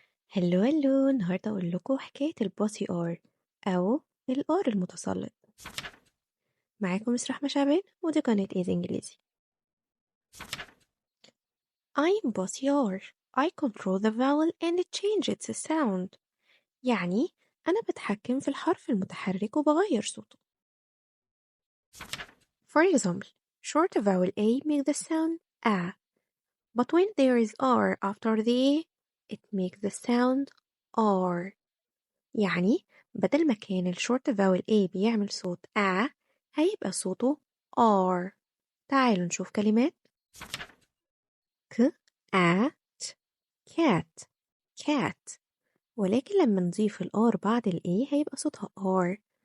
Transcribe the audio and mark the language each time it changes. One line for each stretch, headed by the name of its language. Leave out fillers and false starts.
Arabic: هلو هلو، النهاردة أقول لكم حكاية البوسي آر أو الآر المتسلط. معاكم مس رحمة شعبان ودي قناة إيزي إنجليزي.
English: I'm bossy R. I control the vowel and change its sound.
Arabic: يعني أنا بتحكم في الحرف المتحرك وبغير صوته.
English: For example, short vowel A makes the sound A, but when there is R after the A, it makes the sound R.
Arabic: يعني بدل ما كان الشورت فاول A بيعمل صوت A هيبقى صوته R. تعالوا نشوف كلمات.
English: cat cat cat،
Arabic: ولكن لما نضيف الR بعد ال A هيبقى صوتها R.